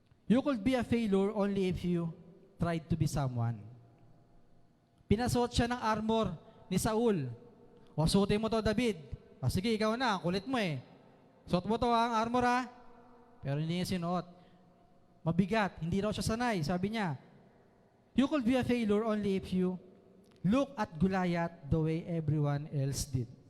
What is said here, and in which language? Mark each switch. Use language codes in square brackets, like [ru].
[en] You could be a failure only if you tried to be someone. [tl] Pinasuot siya ng armor ni Saul. O, suotin mo to, David. O, sige, ikaw na, kulit mo eh. Suot mo to ang armor ha. Pero hindi niya sinuot. Mabigat, hindi raw siya sanay. Sabi niya, [en] you could be a failure only if you look at Goliath the way everyone else did.